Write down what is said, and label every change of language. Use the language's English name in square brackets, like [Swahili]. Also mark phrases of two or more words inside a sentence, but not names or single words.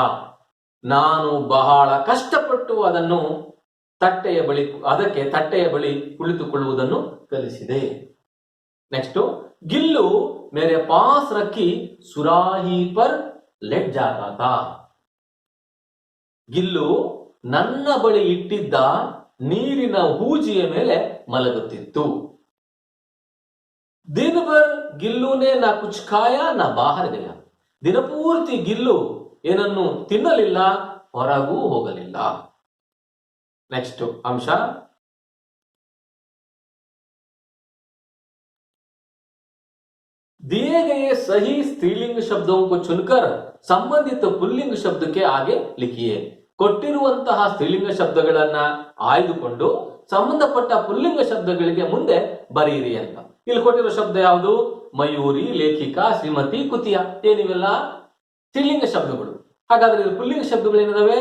[Kannada] ನಾನು ಬಹಳ ಕಷ್ಟಪಟ್ಟು ಅದಕ್ಕೆ ತಟ್ಟೆಯ ಬಳಿ ಕುಳಿತುಕೊಳ್ಳುವುದನ್ನು ಕಲಿಸಿದೆ. [Hindi] ನೆಕ್ಸ್ಟ್, गिल्लू मेरे पास रखी सुराही पर लेट जाता था. [Kannada] ಗಿಲ್ಲು ನನ್ನ ಬಳಿ ಇಟ್ಟಿದ್ದ ನೀರಿನ ಹೂಜಿಯ ಮೇಲೆ ಮಲಗುತ್ತಿತ್ತು. [Hindi] दिन भर गिल्लू ने ना कुछ खाया ना बाहर गया. [Kannada] ದಿನಪೂರ್ತಿ ಗಿಲ್ಲು ಏನನ್ನು ತಿನ್ನಲಿಲ್ಲ, ಹೊರಗೂ ಹೋಗಲಿಲ್ಲ. ನೆಕ್ಸ್ಟ್ ಅಂಶ, [Hindi] दिए गए सही स्त्रीलिंग शब्दों को चुनकर संबंधित पुल्लिंग शब्द के आगे लिखिए. [Kannada] ಕೊಟ್ಟಿರುವಂತಹ ಸ್ತ್ರೀಲಿಂಗ ಶಬ್ದಗಳನ್ನ ಆಯ್ದುಕೊಂಡು ಸಂಬಂಧಪಟ್ಟ ಪುಲ್ಲಿಂಗ ಶಬ್ದಗಳಿಗೆ ಮುಂದೆ ಬರೀರಿ ಅಂತ. ಇಲ್ಲಿ ಕೊಟ್ಟಿರೋ ಶಬ್ದ ಯಾವುದು? ಮಯೂರಿ, ಲೇಖಿಕಾ, ಶ್ರೀಮತಿ, ಕುತಿಯ. ಏನಿವೆಲ್ಲ ಸ್ತ್ರೀಲಿಂಗ ಶಬ್ದಗಳು. ಹಾಗಾದ್ರೆ ಇದು ಪುಲ್ಲಿಂಗ ಶಬ್ದಗಳು ಏನಿದಾವೆ?